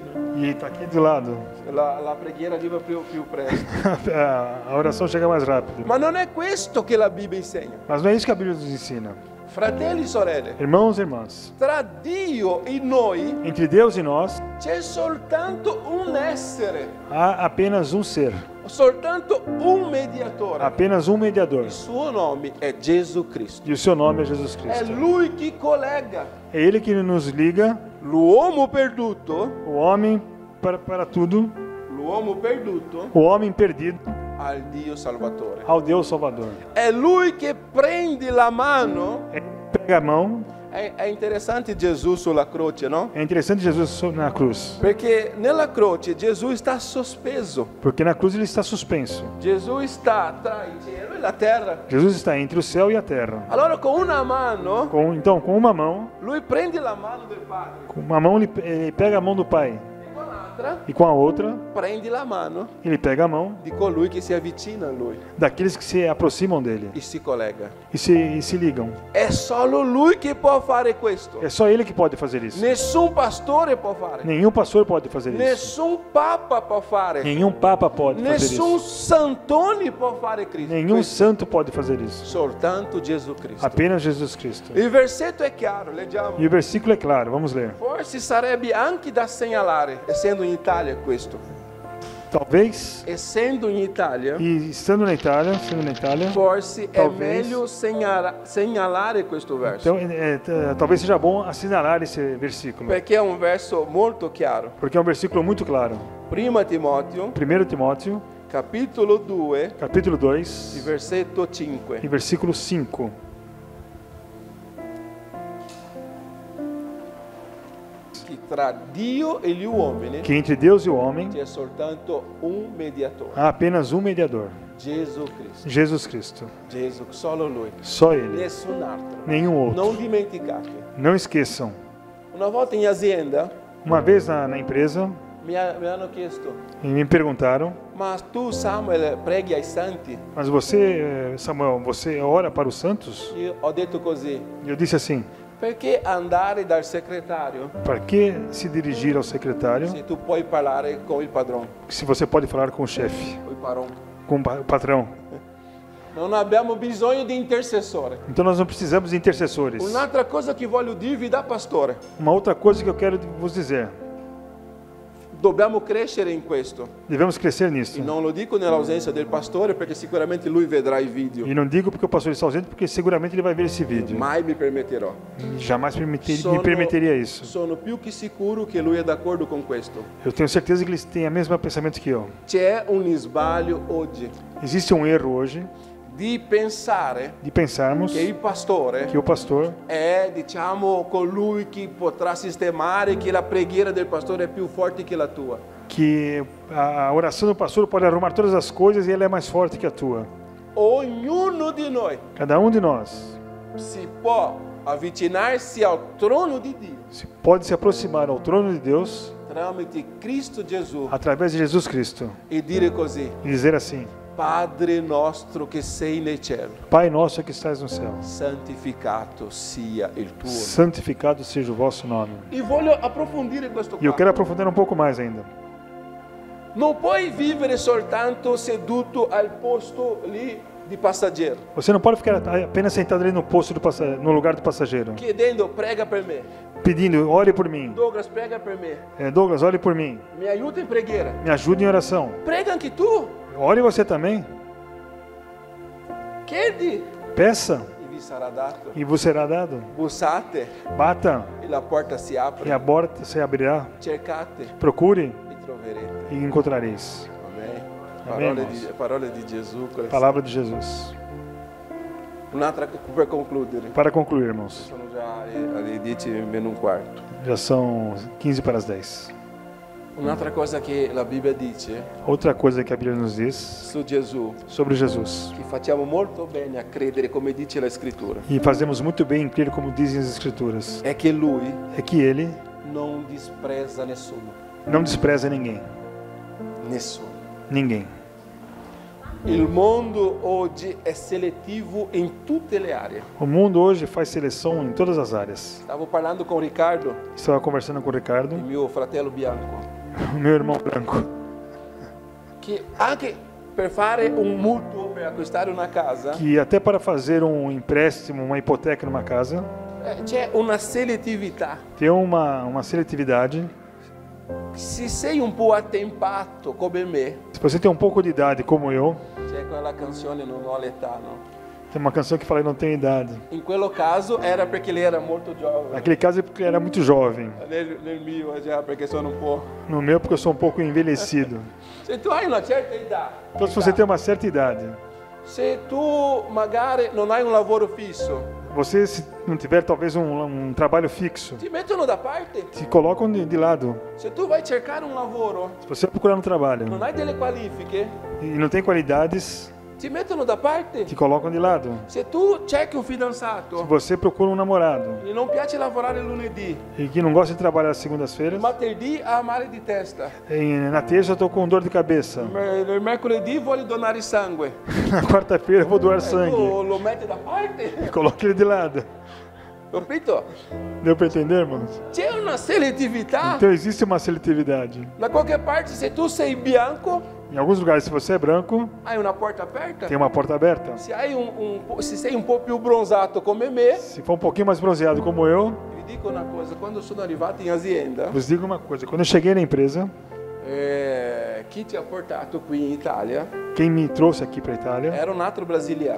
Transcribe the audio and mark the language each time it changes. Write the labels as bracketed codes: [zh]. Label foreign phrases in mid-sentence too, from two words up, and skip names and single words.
[pt] E está aqui do lado. [it] La preghiera arriva più presto. [pt] A oração chega mais rápido. [it] Ma non è questo che la Bibbia insegna. [pt] Mas não é isso que a Bíblia nos ensina. [it] Fratelli e sorelle, [pt] Irmãos e irmãs, [it] tra Dio e noi [pt] entre Deus e nós [it] c'è soltanto un essere, [pt] há apenas um ser, [it] soltanto un mediatore. [pt] apenas um mediador. [it] Il suo nome è Gesù Cristo. [pt] E o seu nome é Jesus [it] È Cristo. Lui che collega [pt] É Ele que nos liga, [it] l'uomo perduto, [pt] o homem para tudo, [it] l'uomo perduto [pt] o homem perdido, [it] al Dio Salvatore. [pt] ao Deus Salvador. [it] È Lui che prende la mano. [pt] Pega a mão. [it] È interessante Gesù sulla croce, no? [pt] É interessante Jesus na cruz, [it] Perché nella croce Gesù sta sospeso. [pt] porque na cruz ele está suspenso. [it] Gesù sta tra il cielo e la terra. [pt] Jesus está entre o céu e a terra. [it] Allora con una mano [pt] Então, com uma mão, [it] lui prende la mano del Padre [pt] com uma mão ele pega a mão do Pai, [it] e con l'altra [pt] e com a outra [it] prende la mano [pt] ele pega a mão [it] di colui che si avvicina a lui [pt] daqueles que se aproximam dele [it] e si collega. [pt] e se ligam. [it] È solo lui che può fare questo. [pt] É só ele que pode fazer isso. [it] Nessun pastore può fare. [pt] Nenhum pastor pode fazer isso. [it] Nessun papa può fare. [pt] Nenhum papa pode fazer [it] Nessun [pt] isso. [it] santone può fare Cristo. [pt] Nenhum [it] Questo. [pt] santo pode fazer isso. [it] Soltanto Gesù Cristo. [pt] Apenas Jesus Cristo. [it] Il versetto è chiaro, leggiamo. [pt] E o versículo é claro, vamos ler. [it] Forse sarebbe anche da segnalare, essendo in Italia questo. [pt] Talvez, [it] Essendo in Italia, [pt] e sendo na Itália, [it] forse è [pt] Talvez. [it] meglio segnalare questo verso. [pt] então talvez seja bom assinalar esse versículo, [it] Perché è un verso molto chiaro. [pt] porque é um versículo muito claro. [it] 1 Timoteo, [pt] 1 Timóteo, [it] capitolo 2, [pt] capítulo [it] il 2, versetto 5. [pt] e versículo 5. [it] Che tra Dio e gli uomini [pt] Que entre Deus e o homem [it] c'è soltanto un mediatore, [pt] há apenas um mediador, [it] Gesù Cristo. [pt] Jesus Cristo. [it] Gesù, solo Lui, [pt] Só Ele, [it] nessun altro. [pt] nenhum outro. [it] Non dimenticate. [pt] Não esqueçam. [it] Una volta in azienda [pt] Uma vez na empresa, [it] mi hanno chiesto, [pt] me perguntaram, [it] ma tu Samuel preghi ai santi? [pt] mas você, Samuel, você ora para os santos? [it] Io ho detto così, [pt] E eu disse assim, [it] perché andare dal segretario [pt] para que se dirigir ao secretário [it] se tu puoi parlare con il padrone, [pt] se você pode falar com o chefe, [it] con il padrone? [pt] com o patrão? [it] Non abbiamo bisogno di intercessore. [pt] Então nós não precisamos de intercessores. [it] Un'altra cosa che voglio dirvi da pastore, [pt] Uma outra coisa que eu quero vos dizer, [it] dobbiamo crescere in questo. [pt] devemos crescer nisso. [it] E non lo dico nell'ausenza del pastore perché sicuramente lui vedrà il video. [pt] E não digo porque o pastor está ausente, porque seguramente ele vai ver esse vídeo. [it] Mai mi permetterò. [pt] Jamais me permitiria isso. [it] Sono più che sicuro che lui è d'accordo con questo. [pt] Eu tenho certeza que eles têm o mesmo pensamento que eu. [it] C'è un sbaglio oggi [pt] Existe um erro hoje [it] di pensare [pt] de pensarmos [it] che il pastore [pt] que o pastor [it] è, diciamo, colui che potrà sistemare, che la preghiera del pastore è più forte che la tua. [pt] que a oração do pastor pode arrumar todas as coisas e ela é mais forte que a tua. [it] Ognuno di noi [pt] Cada um de nós [it] si può avvicinarsi al trono di Dio [pt] pode se aproximar ao trono de Deus [it] tramite Cristo Gesù [pt] através de Jesus Cristo [it] e dire così: [pt] e dizer assim: [it] Padre nostro che sei nei cieli, [pt] Pai nosso que estás no céu, [it] santificato sia il tuo nome. [pt] santificado seja o vosso nome. [it] E voglio approfondire questo [pt] E eu [it] qua. [pt] quero aprofundar um pouco mais ainda. [it] Non puoi vivere soltanto seduto al posto lì di passaggero, [pt] Você não pode ficar apenas sentado ali no posto no lugar do passageiro, [it] chiedendo prega per me, [pt] pedindo: ore por mim. [it] Douglas prega per me, [pt] Douglas, ore por mim. [it] mi aiuta in preghiera. [pt] Me ajude em oração. [it] Prega anche tu, [pt] Ore você também. [it] chiedi [pt] Peça [it] e vi sarà dato. [pt] e vos será dado. [it] Bussate [pt] Bata [it] e la porta si [pt] e [it] apre. [pt] a porta se abrirá. [it] Cercate [pt] Procure [it] e troverete. [pt] e encontrareis. [it] Amen. [pt] Amém, [it] Parole di Gesù. [pt] Palavra de Jesus. [it] Un'altra per concludere. [pt] Para concluir, irmãos, [it] Sono già alle 10 meno un quarto. [pt] já são 15 para as 10. [it] Un'altra cosa che la Bibbia dice [pt] Outra coisa que a Bíblia nos diz [it] su Gesù, [pt] sobre Jesus, [it] che facciamo molto bene a credere come dice la Scrittura, [pt] e fazemos muito bem em crer como dizem as Escrituras, [it] è che Lui [pt] é que Ele [it] non disprezza nessuno. [pt] não despreza ninguém. [it] Nessuno. [pt] Ninguém. [it] Il mondo oggi è selettivo in tutte le aree. [pt] O mundo hoje faz seleção em todas as áreas. [it] Stavo parlando con Riccardo, [pt] Estava conversando com o Ricardo, [it] il mio fratello bianco, [pt] o meu irmão branco, [it] che anche per fare un mutuo per acquistare una casa [pt] que até para fazer um empréstimo, uma hipoteca numa casa, [it] c'è una selettività. [pt] tem uma seletividade. [it] Se sei un po' attempato come me, [pt] Se você tem um pouco de idade como eu, [it] c'è quella canzone Non ho l'età, no? [pt] tem uma canção que fala: eu não tenho idade. [it] In quello caso era perché lei era molto giovane. [pt] Naquele caso é porque ele era muito jovem. [it] Nel mio già perché sono un po'. [pt] No meu, porque eu sou um pouco envelhecido. [it] Se tu hai una certa età, [pt] Então, se você tem uma certa idade, [it] se tu magari non hai un lavoro fisso, [pt] você, se não tiver talvez um trabalho fixo, [it] ti mettono da parte. [pt] te colocam de lado. [it] Se tu vai cercare un lavoro, [pt] Se você procurar um trabalho [it] non hai delle qualifiche, [pt] e não tem qualidades, [it] ti mettono da parte. [pt] te colocam de lado. [it] Se tu cerchi un [pt] Se [it] fidanzato [pt] você procura um namorado [it] e non piace lavorare lunedì, [pt] e que não gosta de trabalhar às [it] il [pt] segundas-feiras, [it] martedì ha male di testa, [pt] na terça eu estou com dor de cabeça, [it] il mercoledì vuole donare sangue, [pt] na quarta-feira eu vou doar sangue. [it] tu lo metti da parte. [pt] Coloque ele de lado. [it] Capito? [pt] Deu para entender, irmãos? [it] C'è una selettività. [pt] Então existe uma seletividade. [it] Da qualquer parte, se tu sei bianco, [pt] Em alguns lugares, se você é branco, [it] hai una porta aperta. [pt] tem uma porta aberta. [it] Se hai se sei un po' più bronzato come me, [pt] Se for um pouquinho mais bronzeado como eu, [it] vi dico una cosa, quando sono arrivato in azienda, [pt] vos digo uma coisa. Quando eu cheguei na empresa, [it] chi ti ha portato qui in Italia [pt] quem me trouxe aqui para a Itália [it] era un altro brasiliano.